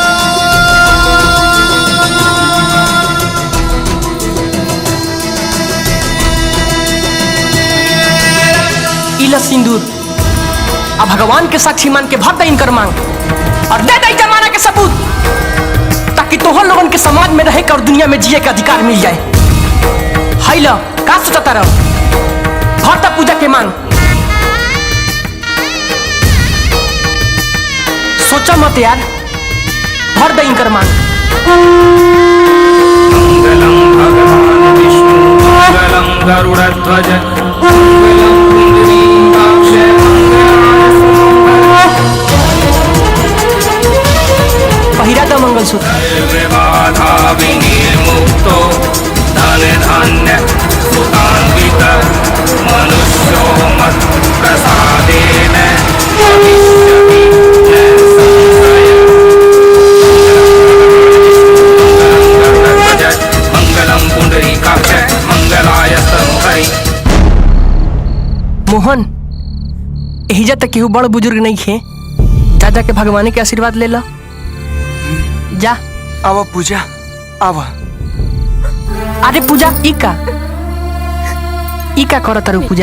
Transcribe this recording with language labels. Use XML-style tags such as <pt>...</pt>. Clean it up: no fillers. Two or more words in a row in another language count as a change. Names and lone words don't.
<bho>इला सिंदूर, अब भगवान के साक्षी मान के भर दा इनकर मांग और दे दे जमाना के सबूत, ताकि तोहर लोगन के समाज में रहे और दुनिया में जिए के अधिकार मिल जाए। हाई लो, का सोचता रहो? भर दा पूजा के मांग। सोचा मत यार, भर दे इनकर मांग।</bho> <sa>मंगलम भगवान विष्णु मंगलम गरुड़ध्वज मंगलम पुंडरीकाक्ष</sa> <bho>पहिरा दा मंगलसूत्र।</bho> <sa>विवाधा विनिर्मुक्तो धन धान्य सुतान्वित मनुष्यो मत् प्रसादेन भविष्यति मंगलम पुंडरीकाक्ष मंगलाय स्तनुहरि।</sa> <bho>मोहन, एहिजा तक केहू बड़ बुजुर्ग नहीं खे, जा जाके भगवान के आशीर्वाद ले लो। जा। आवा पूजा, आवा। अरे पूजा, ई का करत तारू पूजा?</bho>